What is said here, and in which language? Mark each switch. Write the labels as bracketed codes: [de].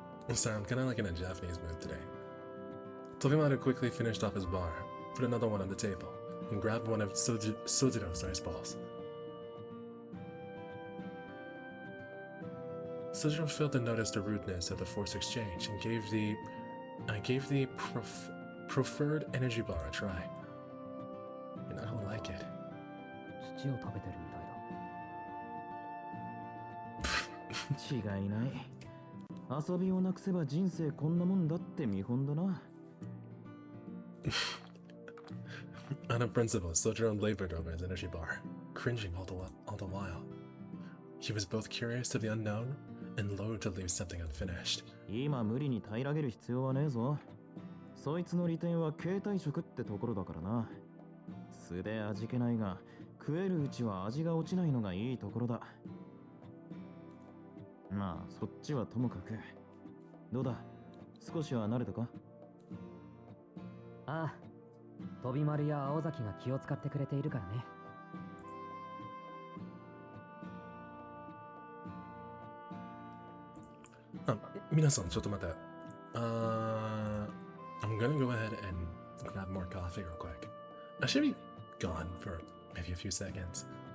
[en] Sorry, I'm kind of like in a Japanese mood today. Tobimaru quickly finished off his bar, put another one on the table, and grabbed one of Sojiro's rice balls. Sojiro failed to notice the rudeness of the forced exchange and gave the preferred energy bar a try. And I don't like it. [ja] 土を食べてるみたいだ。違いない。遊びをなくせば人生こんなもんだって見本だな。 [en] On a principle, Sojiro labored over his energy bar, cringing all the while. He was both curious of the unknown and loath to leave something unfinished. [ja] 今無理に平らげる必要はねえぞ。そいつの利点は携帯食ってところだからな。素で味気ないが、食えるうちは味が落ちないのがいいところだ。まあ、そっちはともかく。どうだ、少しは慣れたか？ああ、飛丸や青崎が気を使ってくれているからね。皆さん、ちょっと待って。 [en] I'm gonna go ahead and grab more coffee real quick. I should be gone for maybe a few seconds.